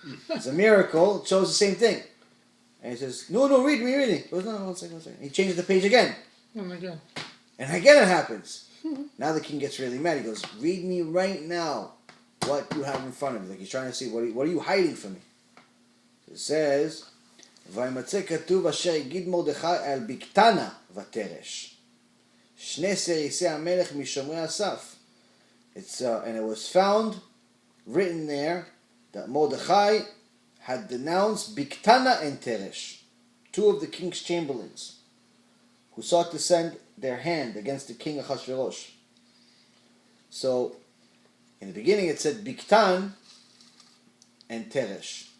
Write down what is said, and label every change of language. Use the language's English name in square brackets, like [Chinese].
[English] It's a miracle. It shows the same thing. And he says, no, read me. He goes, no, one second. He changes the page again. And again. And again it happens. Now the king gets really mad. He goes, read me right now what you have in front of you. Like he's trying to see, what are you hiding from me? It says, [Hebrew] וימצא כתוב אשר יגיד מרדכי על בקתנה ותרש. שני סריסי המלך משומרי אסף. [English] And it was found, written there, that Mordechai had denounced Bigtana and Teresh, two of the king's chamberlains, who sought to send their hand against the king Ahasuerus. So, in the beginning it said Bigtan and Teresh.